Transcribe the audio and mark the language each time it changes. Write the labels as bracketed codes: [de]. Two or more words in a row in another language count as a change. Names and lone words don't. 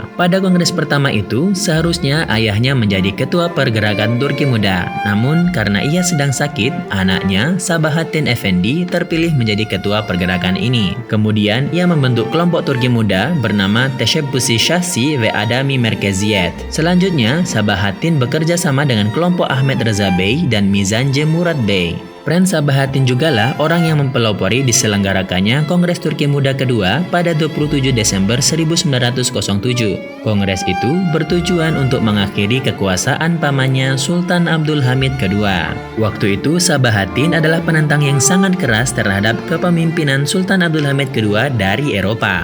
[id] Pada kongres pertama itu, seharusnya ayahnya menjadi ketua pergerakan Turki muda. Namun karena ia sedang sakit, anaknya Sabahattin Efendi terpilih menjadi ketua pergerakan ini. Kemudian ia membentuk kelompok Turki muda bernama Teşebbüs-i Şahsi ve Adami Merkeziyet. Selanjutnya, Sabahattin bekerja sama dengan kelompok Ahmet Reza Bey dan Mizancı Murat Bey. Prince Sabahattin jugalah orang yang mempelopori diselenggarakannya Kongres Turki Muda kedua pada 27 Desember 1907. Kongres itu bertujuan untuk mengakhiri kekuasaan pamannya Sultan Abdul Hamid II. Waktu itu Sabahattin adalah penentang yang sangat keras terhadap kepemimpinan Sultan Abdul Hamid II dari Eropa.